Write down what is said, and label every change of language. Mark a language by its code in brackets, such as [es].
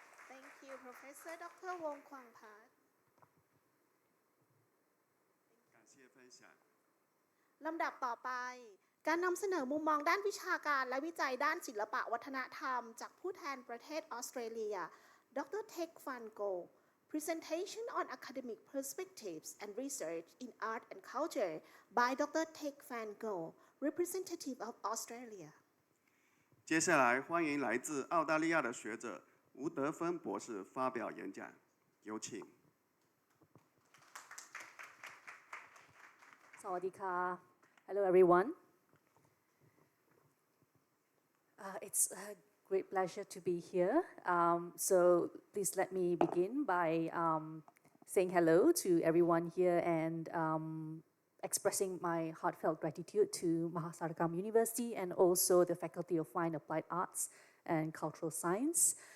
[en] Thank you, Professor Dr. Wong Kwang Park. [th] ลำดับต่อไปการนำเสนอมุมมองด้านวิชาการและวิจัยด้านศิลปะวัฒนธรรมจากผู้แทนประเทศออสเตรเลีย Dr. [en] Tek Van Go Presentation on Academic Perspectives and Research in Art and Culture by Dr. Tek Van Go, representative of Australia. [zh] 接下来欢迎来自澳大利亚的学者吴德芬博士发表演讲，有请。 [th] สวัสดีค่ะ [en] Hello everyone. It's great pleasure to be here. So please let me begin by saying hello to everyone here and expressing my heartfelt gratitude to Mahasarakam University and also the Faculty of Fine Applied Arts and Cultural Science.